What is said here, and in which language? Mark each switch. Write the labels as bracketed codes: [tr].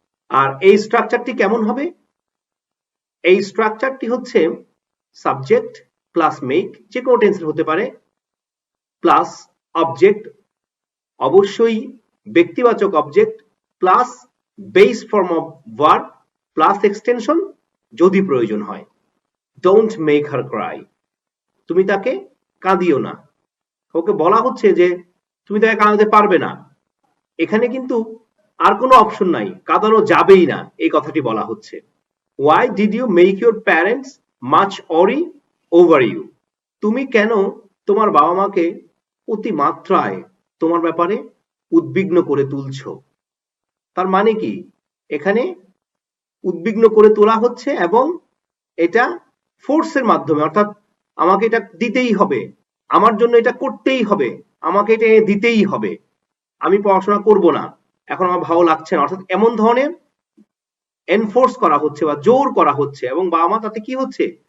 [bn] আর এই স্ট্রাকচারটি কেমন হবে? এই স্ট্রাকচারটি হচ্ছে সাবজেক্ট প্লাস মেক, যে কোনো টেন্সের হতে পারে, প্লাস অবজেক্ট, অবশ্যই ব্যক্তিবাচক object, plus base form of verb, plus extension যদি প্রয়োজন হয়। [en] don't make her cry, [bn] তুমি তাকে কাঁদিও না। ওকে বলা হচ্ছে যে তুমি তাকে কাঁদাতে পারবে না, এখানে কিন্তু আর কোনো অপশন নাই, কাঁদানো যাবেই না, এই কথাটি বলা হচ্ছে। [en] Why did you make your parents much worry over you? [bn] তুমি কেন তোমার বাবা মাকে অতিমাত্রায় তোমার ব্যাপারে উদ্বিগ্ন করে তুলছো? তার মানে কি? এখানে উদ্বিগ্ন করে তোলা হচ্ছে এবং এটা ফোর্সের মাধ্যমে, অর্থাৎ আমাকে এটা দিতেই হবে, আমার জন্য এটা করতেই হবে, আমাকে এটা দিতেই হবে, আমি পড়াশোনা করব না, এখন আমার ভালো লাগছে না, অর্থাৎ এমন ধরনের এনফোর্স করা হচ্ছে বা জোর করা হচ্ছে, এবং বাবা মা তাতে কি হচ্ছে?